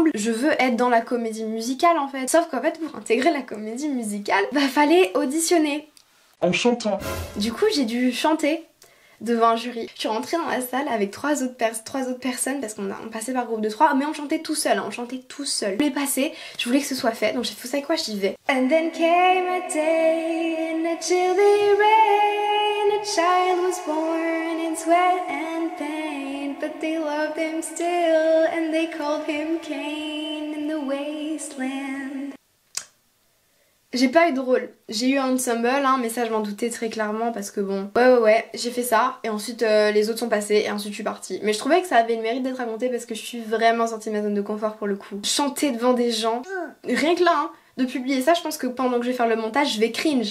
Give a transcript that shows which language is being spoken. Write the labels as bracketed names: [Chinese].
[French] Je veux être dans la comédie musicale en fait. Sauf qu'en fait pour intégrer la comédie musicale, bah fallait auditionner. En chantant. Du coup j'ai dû chanter devant un jury. Je suis rentrée dans la salle avec trois autres personnes parce qu'on passait par groupe de 3 mais on chantait tout seul, on chantait tout seul. Je voulais passer, je voulais que ce soit fait donc j'ai fait ça quoi, j'y vais. [English] And then came a day till the rain, a child was born in sweat and pain, but they loved him still and they called him Cain in the wasteland. [French] J'ai pas eu de rôle, j'ai eu un ensemble, hein, mais ça je m'en doutais très clairement parce que bon, ouais, j'ai fait ça et ensuite les autres sont passés et ensuite je suis partie. Mais je trouvais que ça avait le mérite d'être raconté parce que je suis vraiment sortie de ma zone de confort pour le coup. Chanter devant des gens, rien que là, hein, de publier ça, je pense que pendant que je vais faire le montage, je vais cringe.